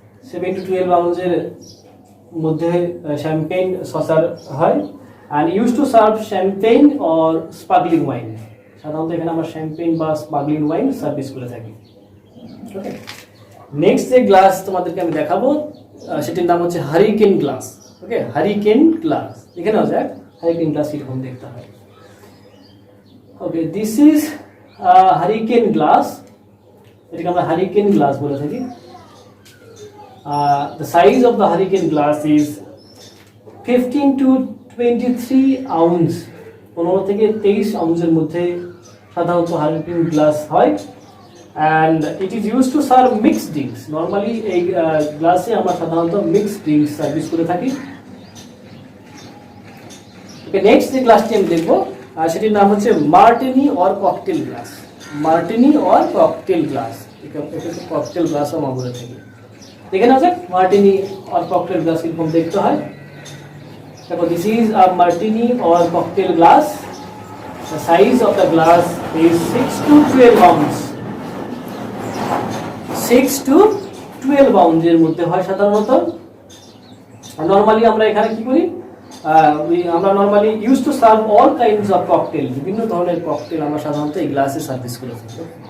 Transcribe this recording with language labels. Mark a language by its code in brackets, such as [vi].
[bn] 7 to 12 আউন্সের মধ্যে champagne saucer হয় [en] and used to serve champagne or sparkling wine. [bn] সাধারণত এখানে আমরা শ্যাম্পেন বা স্পার্কলিং ওয়াইন সার্ভিস করে থাকি। ওকে, নেক্সট যে গ্লাস তোমাদেরকে আমি দেখাবো সেটির নাম হচ্ছে হারিকেন গ্লাস। ওকে, হারিকেন গ্লাস দেখে নাও যাক হারিকেন গ্লাস কিরকম দেখতে হয়। ওকে, [en] this is hurricane glass, [bn] এটাকে আমরা হারিকেন গ্লাস বলে থাকি। [en] the size of the hurricane glass is 15 to 23 ounce, [bn] 15 থেকে 23 আউন্সের মধ্যে সাধারণত হারিকেন গ্লাস হয়। [en] And it is use to serve mixed drinks. [bn] Normally এই গ্লাসে আমরা সাধারণত মিক্সড ড্রিঙ্কস সার্ভিস করে থাকি। ওকে, নেক্সট যে গ্লাসটি আমি দেখবো সেটির নাম হচ্ছে martini or cocktail glass. Martini or cocktail glass, এটা হচ্ছে ককটেল গ্লাসও আমরা বলে থাকি। দেখে নেওয়া যাক মার্টিনি অর ককটেল গ্লাস কিরকম দেখতে হয়। দেখো, [en] This is a martini or cocktail glass. The size of the glass is 6 to 12 ounce. 6 to 12 ounce [bn] এর মধ্যে হয় সাধারণত। নরমালি আমরা এখানে কি করি, আমরা normally [en] use to serve all kinds of cocktail, [bn] বিভিন্ন ধরনের ককটেল আমরা সাধারণত এই গ্লাসে সার্ভিস করে থাকি।